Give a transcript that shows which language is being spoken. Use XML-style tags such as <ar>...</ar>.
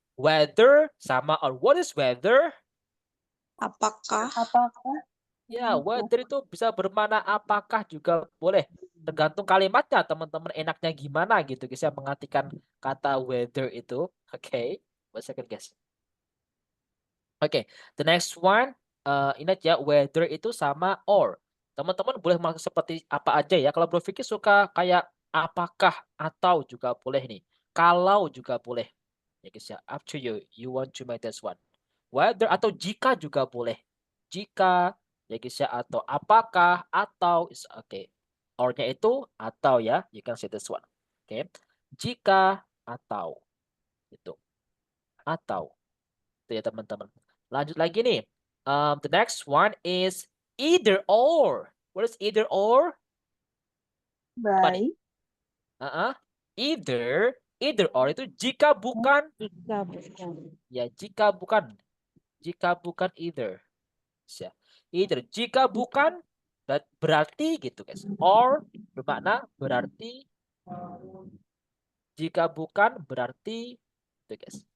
<en>Whether sama or what is weather?</en> <id>Apakah? Ya, whether itu bisa bermakna apakah juga boleh. Tergantung kalimatnya teman-teman enaknya gimana gitu guys ya mengartikan kata weather itu. Oke.</id> <en>One second guys.</en> <id>Oke.</id> <en>The next one.</en> <id>Ingat ya whether itu sama or. Teman-teman boleh masuk seperti apa aja ya. Kalau Bro Vicky suka kayak apakah atau juga boleh nih. Kalau juga boleh. Ya guys ya,</id> <en>up to you. You want to make this one.</en> <id>Whether atau jika juga boleh. Jika, ya guys ya, atau apakah, atau, is okay. Or-nya itu atau ya,</id> <en>you can say this one.</en> <id>Oke. Jika, atau. Itu. Atau. Itu ya teman-teman. Lanjut lagi nih.</id> <en>The next one is either or. What is either or?</en> <id>Baik. Either or itu jika bukan. Jika bukan. Ya, jika bukan either. Ya. Either jika bukan berarti gitu guys. Or bermakna berarti. Jika bukan berarti gitu guys.</id>